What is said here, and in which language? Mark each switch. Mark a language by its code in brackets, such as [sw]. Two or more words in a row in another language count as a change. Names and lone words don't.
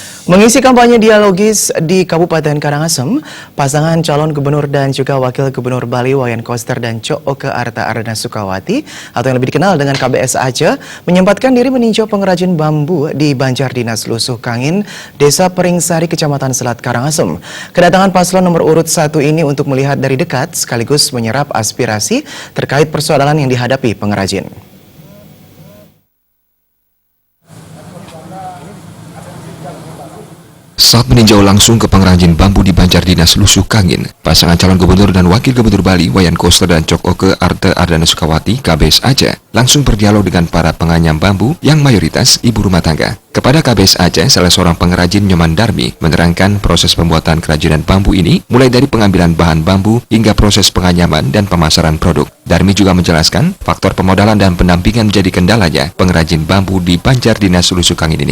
[id] Mengisi kampanye dialogis di Kabupaten Karangasem, pasangan calon gubernur dan juga wakil gubernur Bali Wayan Koster dan Cok Oke Arta Ardana Sukawati atau yang lebih dikenal dengan KBS Aceh menyempatkan diri meninjau pengrajin bambu di Banjar Dinas Lusuh Kangin, Desa Peringsari, Kecamatan Selat Karangasem. Kedatangan paslon nomor urut 1 ini untuk melihat dari dekat sekaligus menyerap aspirasi terkait persoalan yang dihadapi pengrajin. Saat meninjau langsung ke pengrajin bambu di Banjar Dinas Lusuh Kangin, pasangan calon gubernur dan wakil gubernur Bali Wayan Koster dan Cok Oke Arta Ardana Sukawati KBS Aceh langsung berdialog dengan para penganyam bambu yang mayoritas ibu rumah tangga. Kepada KBS Aceh, salah seorang pengrajin Nyoman Darmi menerangkan proses pembuatan kerajinan bambu ini mulai dari pengambilan bahan bambu hingga proses penganyaman dan pemasaran produk. Darmi juga menjelaskan faktor pemodalan dan pendampingan menjadi kendalanya pengrajin bambu di Banjar Dinas Lusuh Kangin ini.